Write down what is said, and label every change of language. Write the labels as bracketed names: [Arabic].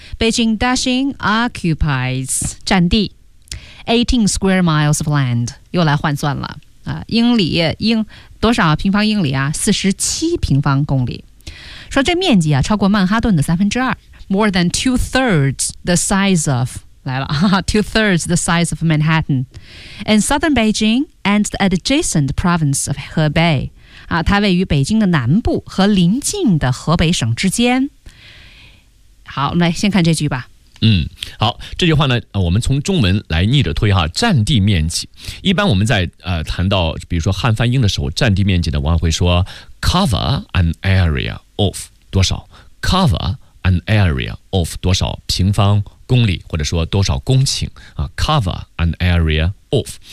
[Chinese] Beijing Daxing occupies 占地 [English] 18 square miles of land， [Chinese] 又来换算了啊，英里多少平方英里啊？ 47平方公里。说这面积啊，超过曼哈顿的2/3 ， [English] more than 2/3 the size of。 [Chinese] 来了 [English] 2/3 the size of Manhattan and southern Beijing and the adjacent province of Hebei、啊、 [Chinese] 它位于北京的南部和邻近的河北省之间。好，我们来先看这句吧。嗯，好，这句话呢我们从中文来逆着推哈，占地面积一般我们在谈到比如说汉翻英的时候，占地面积呢往往会说 [English] cover an area of [Chinese] 多少， cover an area of 多少平方公里，或者说多少公顷啊 ，cover an area of。